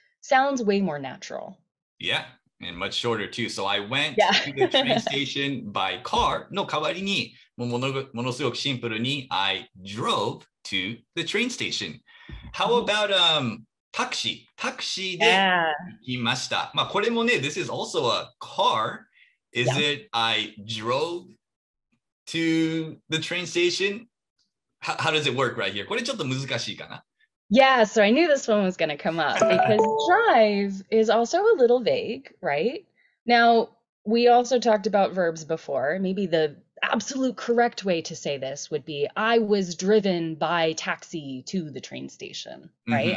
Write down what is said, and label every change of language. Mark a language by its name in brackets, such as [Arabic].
[English] Sounds way more natural. Yeah, and much shorter too. So I went Yeah. to the train station by car [Japanese] の代わりに、ものすごくシンプルに [English] I drove to the train station. How about タクシー？ [Japanese] タクシーで [English] Yeah. [Japanese] 行きました。まあこれもね、 [English] this is also a car. Is Yeah. it I drove to the train station? How does it work right here? [Japanese] これちょっと難しいかな。 [English] Yeah, so I knew this one was going to come up because drive is also a little vague, right? Now, we also talked about verbs before. Maybe the absolute correct way to say this would be I was driven by taxi to the train station, right?